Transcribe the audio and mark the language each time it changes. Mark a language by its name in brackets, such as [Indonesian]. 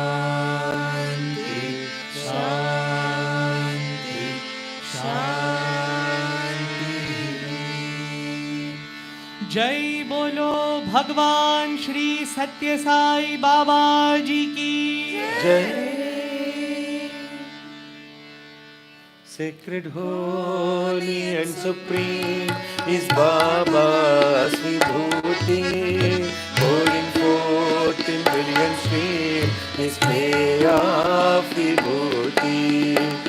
[Hindi] शान्ति शान्ति शान्ति जय बोलो भगवान श्री सत्य साई बाबा जी की [English] जय Sacred, holy and supreme is Baba's Vibhuti, pouring forth in brilliant stream His play of Vibhuti.